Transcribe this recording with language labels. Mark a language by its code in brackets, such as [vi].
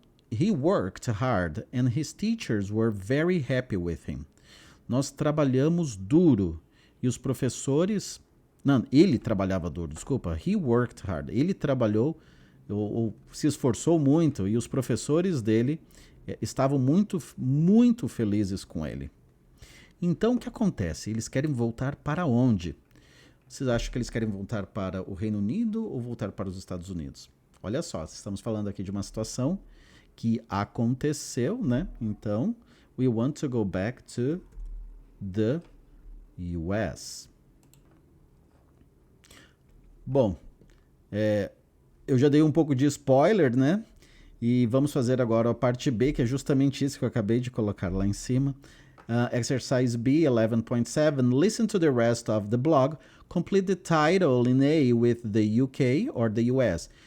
[en] He worked hard and his teachers were very happy with him. [pt] Nós trabalhamos duro e os professores... Não, ele trabalhava duro, desculpa. [en] He worked hard. [pt] Ele trabalhou ou se esforçou muito e os professores dele estavam muito felizes com ele. Então, o que acontece? Eles querem voltar para onde? Vocês acham que eles querem voltar para o Reino Unido ou voltar para os Estados Unidos? Olha só, estamos falando aqui de uma situação que aconteceu, né? [en] Então, we want to go back to the US. [pt] Bom, eu já dei um pouco de spoiler, né? E vamos fazer agora a parte B, que é justamente isso que eu acabei de colocar lá em cima. [en] Exercise B, 11.7. Listen to the rest of the blog. Complete the title in A with the UK or the US.